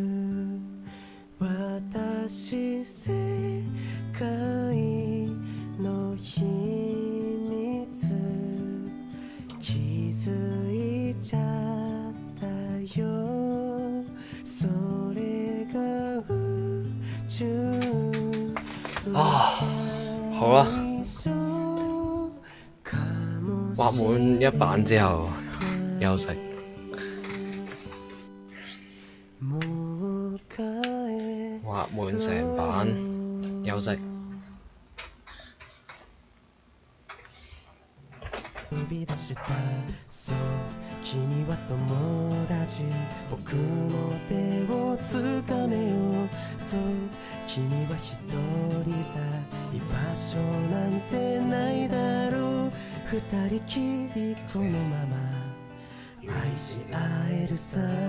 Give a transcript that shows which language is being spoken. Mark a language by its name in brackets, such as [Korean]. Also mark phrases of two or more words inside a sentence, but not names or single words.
[Japanese] 私世界の秘密気づいちゃったよ。それが宇宙の [Cantonese] 好啦，畫滿一版之後休息。畫滿成版休息。 [Japanese] 飛び出した。そう君は友達。僕の手をつかめよ。そう君は一人さ。居場所なんてないだろう。二人きりこのまま愛し合えるさ。